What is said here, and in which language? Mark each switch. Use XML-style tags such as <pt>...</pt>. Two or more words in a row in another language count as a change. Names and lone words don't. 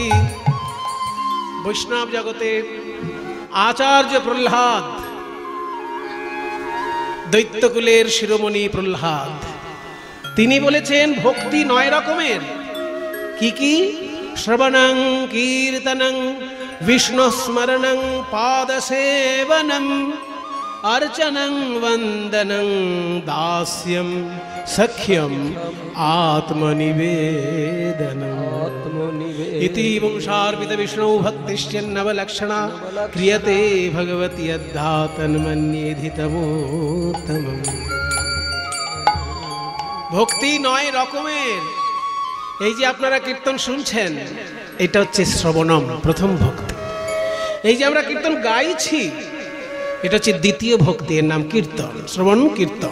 <bn>বৈষ্ণব জগতের আচার্য প্রহ্লাদ, দৈত্যকুলের শিরোমণি প্রহ্লাদ, তিনি বলেছেন ভক্তি 9 রকমের। কি কি?</bn> <sa>শ্রবণং কীর্তনং বিষ্ণু স্মরণং পাদসেবনম अर्चनं वंदनं दास्यं सख्यं आत्मनिवेदनम् इति वंशार्पित विष्णु भक्तिश्चन्नवलक्षणा क्रियते भगवती यद्धा तन्मन्येधि तमोत्तमम्।</sa> <bn>ভক্তি 9 রকমের। এই যে আপনারা কীর্তন শুনছেন, এটা হচ্ছে শ্রবণম, প্রথম ভক্তি। এই যে আমরা কীর্তন গাইছি, এটা হচ্ছে দ্বিতীয় ভক্তি, এর নাম কীর্তন, শ্রবণ কীর্তন।</bn>